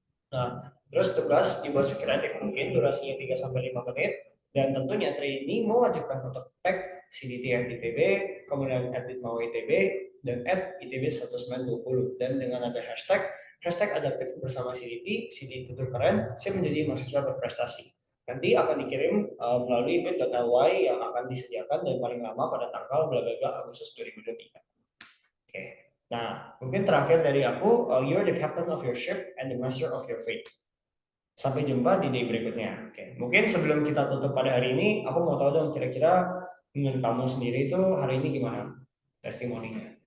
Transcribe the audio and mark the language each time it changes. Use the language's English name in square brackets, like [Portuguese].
[Indonesian] Nah, terus tugas dibuat sekreatif mungkin, durasinya 3 sampai 5 menit, dan tentunya trainee mewajibkan untuk tag CDT at ITB, kemudian edit mau ITB, dan add ITB 1920. Dan dengan ada hashtag adaptif bersama CDT, CDT itu keren, saya menjadi mahasiswa berprestasi. nanti akan dikirim melalui bit.ly yang akan disediakan dan paling lama pada tanggal bla bla bla Agustus 2023. Oke. Nah, mungkin terakhir dari aku, [English] you're the captain of your ship and the master of your fate. [Indonesian] Sampai jumpa di day berikutnya. Oke, mungkin sebelum kita tutup pada hari ini, aku mau tahu dong kira-kira menurut kamu sendiri itu hari ini gimana testimoninya?